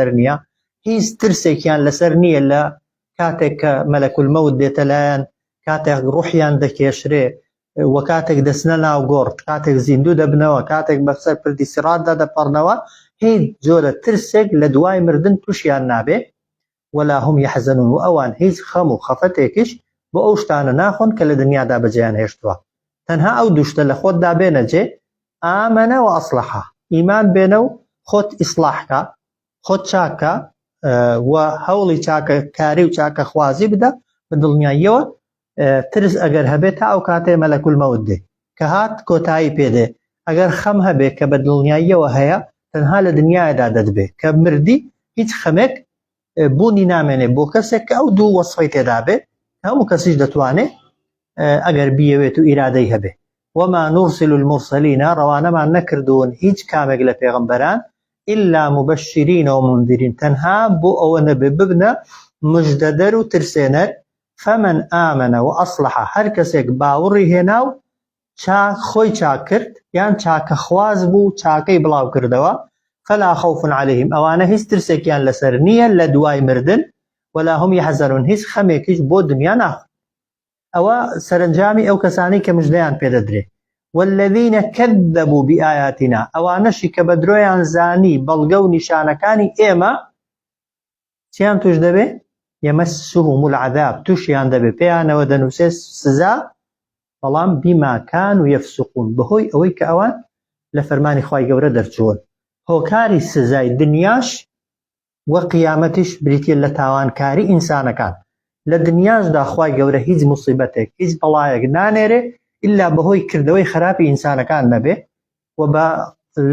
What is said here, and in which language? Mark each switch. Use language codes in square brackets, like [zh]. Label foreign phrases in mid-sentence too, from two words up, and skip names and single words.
[ckb] لەسەر نییە لە کاتێک کە مەلەکول مەوت دێتە لایەن کاتێک ڕوحیان دەکێشرێ وە کاتێک دەچنە ناو گۆڕ کاتێک زیندوو دەبنەوە کاتێک بەسەر پردی سیراتدا دەپەڕنەوە هیچ جۆرە ترسێک لە دوای مردن تووشیان نابێ [ar] ولا هم يحزنون [ckb] و ئەوان هیچ خەم و خەفەتێکیش بۆ ئەو شتانە ناخۆن کە لە دنیادا بەجێیان هێشتووە تەنها ئەو دووشتە لە خۆتدا بێنە جێ [ar] ئامەنە و ئەسلەحە [ckb] ئیمان بێنە و خۆت ئیسلاحکە خۆت چاکە و هەوڵی چاکەکاری و چاکە خوازی بدە بە دڵنیاییەوە ترس ئەگەر هەبێت تا ئەو کاتێ مەلەکول مەوت دێ کە هات کۆتایی پێدێ ئەگەر خەم هەبێ کە بە دڵنیاییەوە هەیە تەنها لە دنیادا دەدبێ کە مردی هیچ خەمێک بوونی نامێنێ بۆ کەسێک کە ئەو دوو وەسفەی تێدا بێ هەموو کەسیش دەتوانێت ئەگەر بیەوێت و ئیرادەی هەبێ [ar] وما نرسل المرسلين [ckb] ڕەوانەمان نەکردوون هیچ کامێک لە پێغەمبەران [ar] إلا مبشرين ومنذرين [ckb] تەنها بۆ ئەوە نەبێ ببنە مژدەدەر و ترسێنەر [ar] فمن آمنە وأصلحە [ckb] هەر کەسێک باوەڕی هێنا و خۆی چاک کرد یان چاکە خواز بوو چاکەی بڵاو کردەوە [ar] فلا خوف عليهم [ckb] ئەوانە هیچ ترسێکیان لەسەر نییە لە دوای مردن [ar] ولا هم يحزنون [ckb] هیچ خەمێکیش بۆ دنیا ناخۆن ئەوە سەرنجامی ئەو کەسانی کە مژدەیان پێدەدرێ [ar] والذين كذبوا بآياتنا [ckb] ئەوانەشی کە بە درۆیان زانی بەڵگە و نیشانەکانی ئێمە چیان توش دەبێ [ar] يمسهم العذاب [ckb] توشیان دەبێ پێیانەوە دەنووسێ سزا بەڵام [ar] بما كانوا يفسقون [ckb] بەهۆی ئەوەی کە ئەوان لە فەرمانی خوای گەورە دەرچوون هۆکاری سزای دنیاش وە قیامەتیش بریتە لە تاوانکاری ئینسانەکان لە دنیاشدا خوای گەورە هیچ موسیبەتێک هیچ بەڵایەک نانێرێ إلا بەهۆی کردەوەی خراپی ئینسانەکان نەبێ و لە